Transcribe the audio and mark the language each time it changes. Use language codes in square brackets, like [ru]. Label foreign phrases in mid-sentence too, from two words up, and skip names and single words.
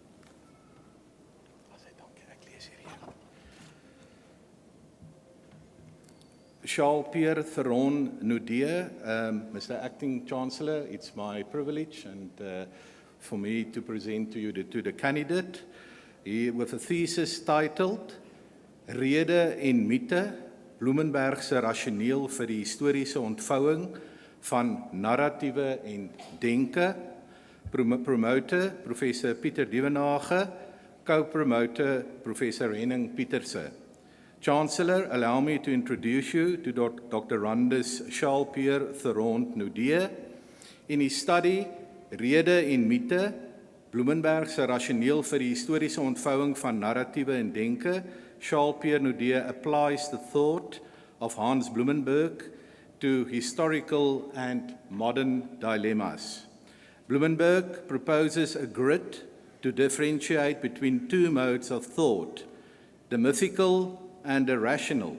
[en] Charles Pierre Theron Nudea, Mr. Acting Chancellor, it's my privilege and for me to present to you the candidate with a thesis titled Rede en Mythe, Bloemenberg se rasioneel vir die historiese ontvouing van narratiewe en denke, promotor Professor Pieter Dievenage, co-promotor Professor Henning Pieterse. Chancellor, allow me to introduce you to Dr. Randus Charles Pierre Theron Nudea. In his study, Rede en Mythe, Bloemenberg se rasioneel vir die historiese ontvouing van narratiewe en denke, Charles Pierre Nudea applies the thought of Hans Blumenberg to historical and modern dilemmas. Blumenberg proposes a grid to differentiate between two modes of thought, the mythical and the rational.